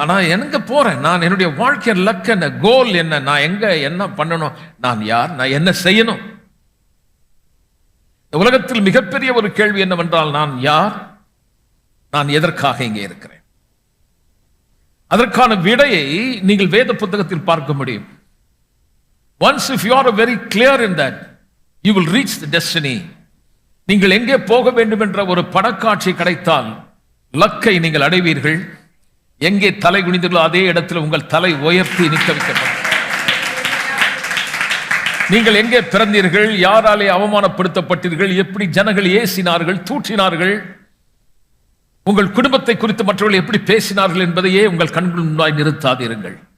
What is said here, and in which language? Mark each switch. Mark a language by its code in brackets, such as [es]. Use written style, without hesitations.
[ta] ஆனா எங்க போறேன் நான்? என்னுடைய வாழ்க்கை லக் என்ன, கோல் என்ன, நான் எங்க என்ன பண்ணணும், நான் யார், நான் என்ன செய்யணும்? இந்த உலகத்தில் மிகப்பெரிய ஒரு கேள்வி என்னவென்றால், நான் யார், நான் எதற்காக இங்கே இருக்கிறேன்? அதற்கான விடையை நீங்கள் வேத புத்தகத்தில் பார்க்க முடியும். [en] Once if you are very clear in that, you will reach the destiny. [ta] நீங்கள் எங்கே போக வேண்டும் என்ற ஒரு படக்காட்சி கிடைத்தால் லக்கை நீங்கள் அடைவீர்கள். எங்கே தலை குனிந்தீர்களோ அதே இடத்தில் உங்கள் தலை உயர்த்தி நிற்க வைக்கப்படும். நீங்கள் எங்கே பிறந்தீர்கள், யாராலே அவமானப்படுத்தப்பட்டீர்கள், எப்படி ஜனங்கள் ஏசினார்கள், தூற்றினார்கள், உங்கள் குடும்பத்தை குறித்து மற்றவர்கள் எப்படி பேசினார்கள் என்பதையே உங்கள் கண்கள் முன்னாய் நிறுத்தாதீர்கள்.